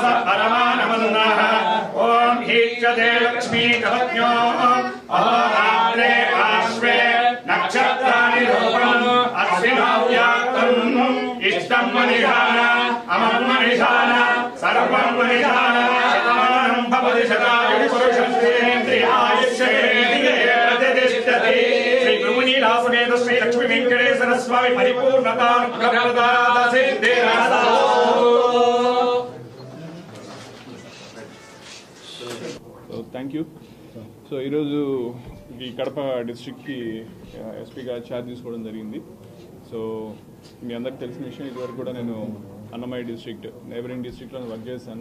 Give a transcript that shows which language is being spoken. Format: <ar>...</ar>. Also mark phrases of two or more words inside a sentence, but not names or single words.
<sa>परमानमन्नः ओम हीच्यते लक्ष्मी कवज्ञो अहोरात्रे पार्श्वे नक्षत्राणि रूपम् अश्विनौ व्याक्तम् इष्टं मनिधान अमं मनिधान सर्वं मनिधान शतमानं भवति शतायुः पुरुषस्तेन्द्रियायुष्येन्द्रिये प्रतिष्ठति लीलासमेत श्री लक्ष्मी वेंकटेश्वर स्वामी परिपूर्णता</sa> <en>Thank you.</en> <te>సో ఈరోజు ఈ కడప డిస్ట్రిక్ట్కి ఎస్పీగా ఛార్జ్ తీసుకోవడం జరిగింది. సో మీ అందరికి తెలిసిన విషయం, ఇదివరకు కూడా నేను అన్నమయ్య</te> <en>district neighboring</en> <te>డిస్ట్రిక్ట్లో వర్క్ చేశాను.</te>